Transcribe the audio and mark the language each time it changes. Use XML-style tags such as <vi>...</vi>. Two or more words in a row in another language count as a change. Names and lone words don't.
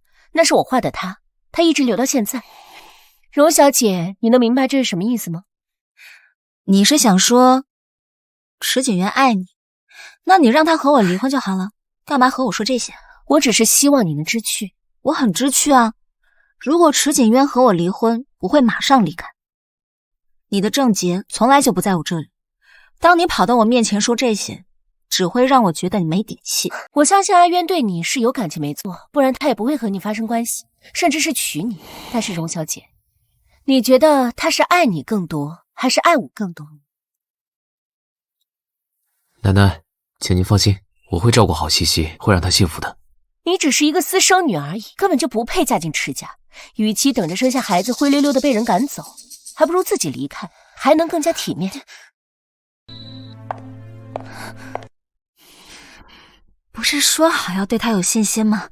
<zh>那是我畫的他一直留到現在。荣小姐，你能明白这是什麼意思嗎？你是想說池景渊愛你，那你讓他和我離婚就好了，幹嘛和我說這些？我只是希望你能知趣。我很知趣啊，如果池景淵和我離婚，我會馬上離開。你的症結從來就不在我這裡，當你跑到我面前說這些，只會讓我覺得你沒底氣。我相信阿淵對你是有感情沒錯，不然他也不會和你發生關係，甚至是娶你。但是榮小姐，你覺得他是愛你更多，還是愛我更多？奶奶，請您放心，我會照顧好西西，會讓她幸福的。你只是一個私生女而已，根本就不配嫁進池家。與其等着生下孩子灰溜溜的被人趕走，還不如自己離開，還能更加體面。不是說好要對他有信心嗎？</zh>